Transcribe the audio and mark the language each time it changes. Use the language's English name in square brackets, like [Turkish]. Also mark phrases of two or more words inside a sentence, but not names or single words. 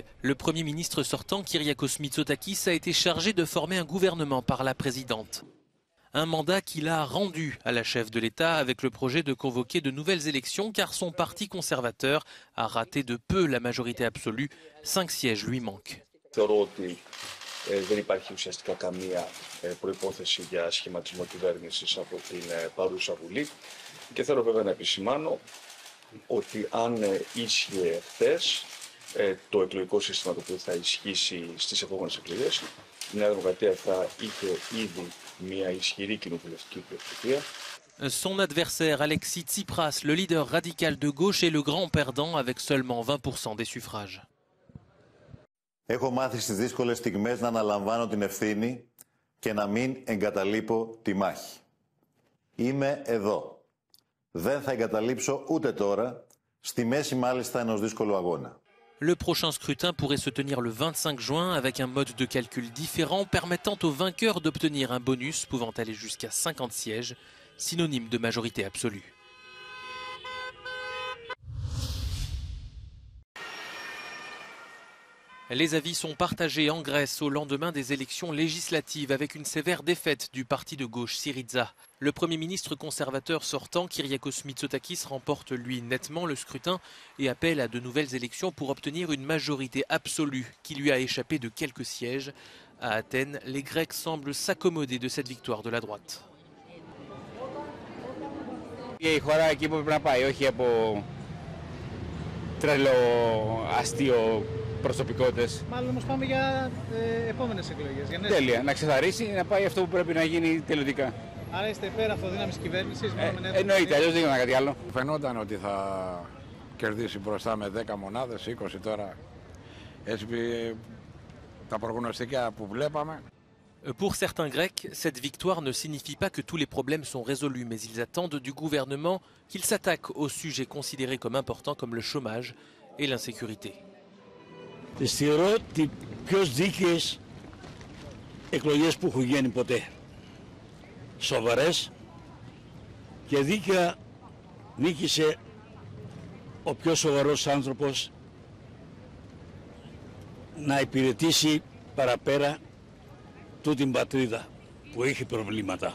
[French] Le Premier ministre sortant, Kyriakos Mitsotakis, a été chargé de former un gouvernement par la présidente. Un mandat qu'il a rendu à la chef de l'État avec le projet de convoquer de nouvelles élections car son parti conservateur a raté de peu la majorité absolue. 5 sièges lui manquent. [Greek] Δεν υπάρχει ουσιαστικά καμία προϋπόθεση για σχηματισμό κυβέρνησης από την παρούσα Βουλή και θέλω βέβαια να επισημάνω ότι αν ίσχυε χθες το εκλογικό σύστημα το οποίο θα ισχύσει στις επόμενες εκλογές, η Νέα Δημοκρατία θα είχε ήδη μια ισχυρή κοινοβουλευτική πλειοψηφία. [French] Son adversaire Alexis Tsipras, le leader radical de gauche, est le grand perdant avec seulement 20% des suffrages. [Greek] Έχω μάθει στις δύσκολες στιγμές να αναλαμβάνω την ευθύνη και να μην εγκαταλείπω τη μάχη. Είμαι εδώ. Δεν θα εγκαταλείψω ούτε τώρα, στη μέση μάλιστα ενός δύσκολου αγώνα. [French] Le prochain scrutin pourrait se tenir le 25 juin avec un mode de calcul différent permettant aux vainqueurs d'obtenir un bonus pouvant aller jusqu'à 50 sièges, synonyme de majorité absolue. Les avis sont partagés en Grèce au lendemain des élections législatives avec une sévère défaite du parti de gauche Syriza. Le Premier ministre conservateur sortant, Kyriakos Mitsotakis, remporte lui nettement le scrutin et appelle à de nouvelles élections pour obtenir une majorité absolue qui lui a échappé de quelques sièges. À Athènes, les Grecs semblent s'accommoder de cette victoire de la droite. [Greek] Η χώρα εκεί που πρέπει να πάει, όχι από τρελό αστείο προσωπικότητες. Μάλλον όμως πάμε για επόμενες εκλογές. Για Τέλεια. Να ξεθαρρήσει, να πάει αυτό που πρέπει να γίνει τελειωτικά. Άρα είστε υπέρ αυτοδύναμης κυβέρνησης. Εννοείται, αλλιώς δεν γίνεται κάτι άλλο. Φαινόταν ότι θα κερδίσει μπροστά με 10 μονάδες, 20 τώρα. Έτσι τα προγνωστικά που βλέπαμε. [French] Pour certains Grecs, cette victoire ne signifie pas que tous les problèmes sont résolus, mais ils attendent du gouvernement qu'il s'attaque aux sujets considérés comme importants comme le chômage et l'insécurité. [Greek] Τις θεωρώ τις πιο δίκαιες εκλογές που έχουν γίνει ποτέ. Σοβαρές και δίκαια νίκησε ο πιο σοβαρός άνθρωπος να υπηρετήσει παραπέρα την πατρίδα που έχει προβλήματα.